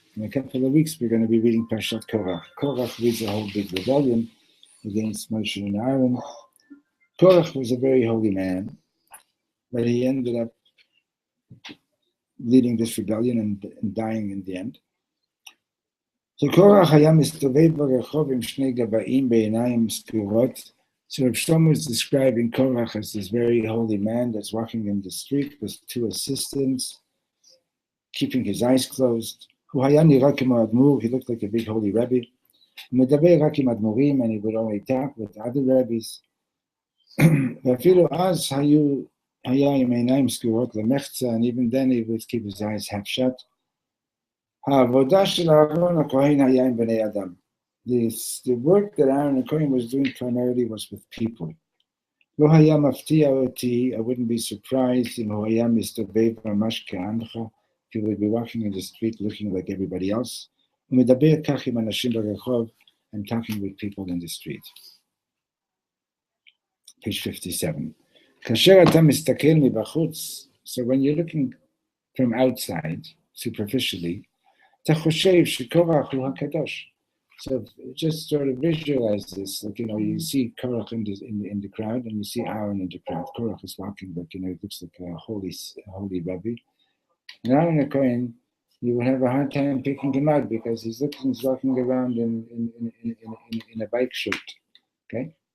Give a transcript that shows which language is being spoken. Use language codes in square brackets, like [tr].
[en] In a couple of weeks, we're going to be reading parshat Korach. Korach leads a whole big rebellion against Moshe and Aaron. Korach was a very holy man, but he ended up leading this rebellion and dying in the end. [he] So Korach היה מסתובב ברחוב עם שני גבאים בעיניים סגורות. [en] So Reb Shlomo is describing Korach as this very holy man that's walking in the street with two assistants, keeping his eyes closed. [he] הוא היה נראה כמו אדמו"ר, [en] he looked like a big holy Rebbe. [he] הוא מדבר רק עם אדמו"רים, [en] and he would only talk with other rabbis. [he] ואפילו אז היה עם עיניים סגורות למחצה, [en] and even then he would keep his eyes half shut. [he] העבודה של אהרון הכהן היה עם בני אדם. [en] The work that Aaron Cohen was doing primarily was with people. [he] לא היה מפתיע אותי, [en] I wouldn't be surprised [he] אם הוא היה מסתובב ממש כעמך, [en] if he would be walking in the street looking like everybody else. [he] הוא מדבר כך עם אנשים ברחוב [en] and talking with people in the street. Page 57. [he] כאשר אתה מסתכל מבחוץ, [en] so when you're looking from outside, superficially, [he] אתה חושב שקורח הוא הקדוש. [en] So just sort of visualize this, like, you see Korach in the crowd, and you see Aaron in the crowd. Korach is walking, but it looks like a holy Rebbe. And Aaron the Kohen, you would have a hard time picking him out because he's walking around in a bike shirt, okay?